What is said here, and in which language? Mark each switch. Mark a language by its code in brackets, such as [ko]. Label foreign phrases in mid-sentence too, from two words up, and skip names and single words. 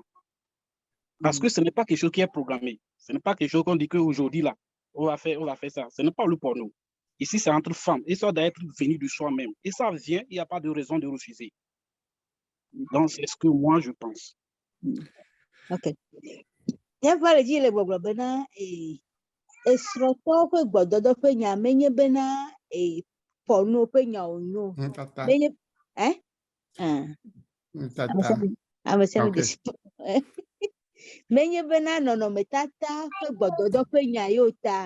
[fr] Parce que ce n'est pas quelque chose qui est programmé. Ce n'est pas quelque chose qu'on dit qu'aujourd'hui, là, on va faire ça. Ce n'est pas le porno. Ici, c'est entre femmes. Et ça doit être venu de soi-même. Et ça vient, il n'y a pas de raison de refuser. Donc, c'est ce que moi, je pense. Ok. [ee] Nyɛva le dzi le gbɔgblɔ bena esrɔ̃tɔwo ƒe gbɔdɔdɔ ƒe nya menye bena pɔnu ƒe nya wònyo. Tata. Menye Tata. ame sia ame Okay. de menye bena nɔnɔmetata ƒe gbɔdɔdɔ ƒe nya yewo ta.